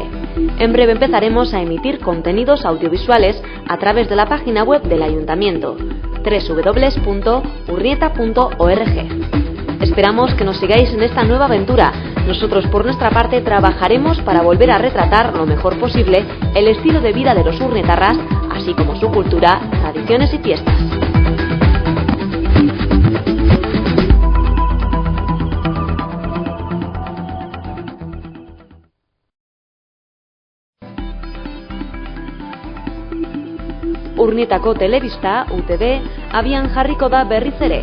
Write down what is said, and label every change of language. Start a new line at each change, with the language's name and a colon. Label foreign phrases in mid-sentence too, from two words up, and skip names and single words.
Spanish: En breve empezaremos a emitir contenidos audiovisuales a través de la página web del Ayuntamiento, www.urnieta.org. Esperamos que nos sigáis en esta nueva aventura. Nosotros, por nuestra parte, trabajaremos para volver a retratar lo mejor posible el estilo de vida de los urnietarras, así como su cultura, tradiciones y fiestas.
Basque: Urnietako Telebista, UTV, abian jarriko da berriz ere.